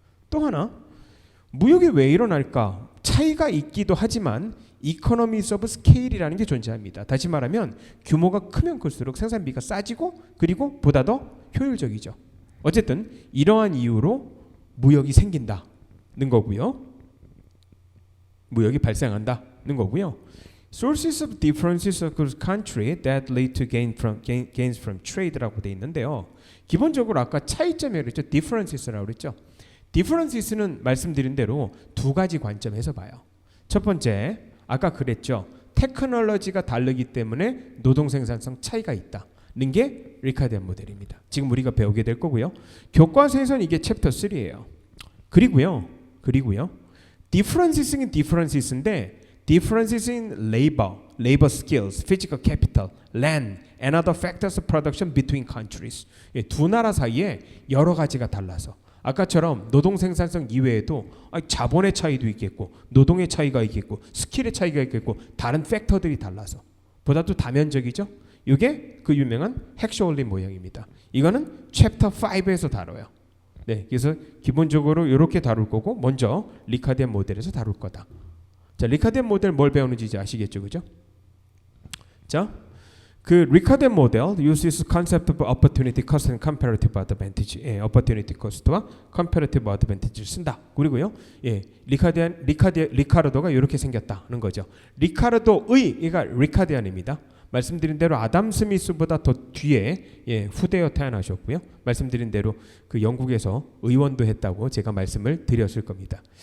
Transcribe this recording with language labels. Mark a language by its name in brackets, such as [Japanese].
[Korean] 또 하나, 무역이 왜 일어날까? 차이가 있기도 하지만 economies of scale이라는 게 존재합니다. 다시 말하면 규모가 크면 클수록 생산비가 싸지고 그리고 보다 더 효율적이죠. 어쨌든 이러한 이유로 무역이 생긴다는 거고요. 무역이 발생한다는 거고요. [English] Sources of differences across country that lead to gains from trade [Korean] 라고 돼 있는데요. 기본적으로 아까 차이점이라고 그랬죠. differences라고 그랬죠. differences는 말씀드린 대로 두 가지 관점에서 봐요. 첫 번째, 아까 그랬죠. 테크놀로지가 다르기 때문에 노동 생산성 차이가 있다는 게 리카디안 모델입니다. 지금 우리가 배우게 될 거고요. 교과서에서는 이게 챕터 3예요. 그리고요. differences는 differences인데 [English] differences in labor skills, physical capital, land, and other factors of production between countries. [Korean] 두 나라 사이에 여러 가지가 달라서 아까처럼 노동 생산성 이외에도 자본의 차이도 있겠고 노동의 차이가 있겠고 스킬의 차이가 있겠고 다른 팩터들이 달라서 보다도 다면적이죠. 이게 그 유명한 핵쇼올린 모형입니다. 이거는 챕터 5에서 다뤄요. 네, 그래서 기본적으로 이렇게 다룰 거고 먼저 리카디안 모델에서 다룰 거다. 자, 리카디안 모델 뭘 배우는지 이제 아시겠죠, 그죠? 자, 그 리카디안 모델 [English] uses concept of opportunity cost and comparative advantage. [Korean] opportunity cost와 comparative advantage를 쓴다. 그리고요, 리카르도가 이렇게 생겼다는 거죠. 리카르도의가 리카디안입니다. 말씀드린 대로 아담 스미스보다 더 뒤에 후대여 태어나셨고요. 말씀드린 대로 그 영국에서 의원도 했다고 제가 말씀을 드렸을 겁니다.